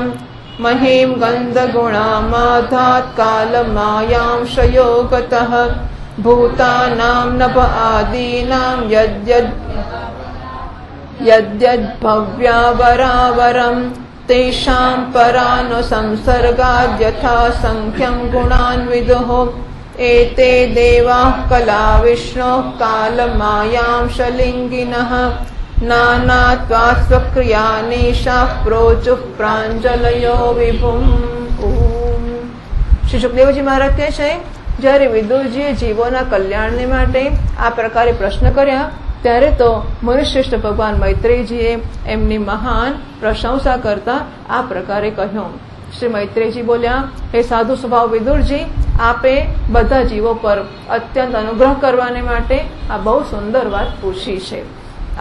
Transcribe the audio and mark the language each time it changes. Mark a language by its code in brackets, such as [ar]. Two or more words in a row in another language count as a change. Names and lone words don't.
[sa] મહીમ ગંધગુણામાધાत् કાલમાયાંશયો ગતઃ. ભૂતાનાં નભ આદીનાં યદ્યદ્ભવ્યાવરાવરम्. તેષાં પરાનુસંસર્ગાદ્યથા સંખ્યં ગુણાન્વિદુઃ. एते देवाः कला विष्णोः कालमायांशलिङ्गिनः नानात्वात् स्वक्रियानीशाः प्रोचुः प्राञ्जलयो विभुम्। [gu] શ્રી સુખદેવજી મહારાજ કહે છે, જ્યારે વિદુરજીએ જીવોના કલ્યાણને માટે આ પ્રકારે પ્રશ્ન કર્યા ત્યારે તો મુનિશ્રેષ્ઠ ભગવાન મૈત્રેયજીએ એમની મહાન પ્રશંસા કરતા આ પ્રકારે કહ્યું. શ્રી મૈત્રેયજી બોલ્યા, હે સાધુ સ્વભાવ વિદુરજી, આપે બધા જીવો પર અત્યંત અનુગ્રહ કરવાને માટે આ બહુ સુંદર વાત પૂછી છે.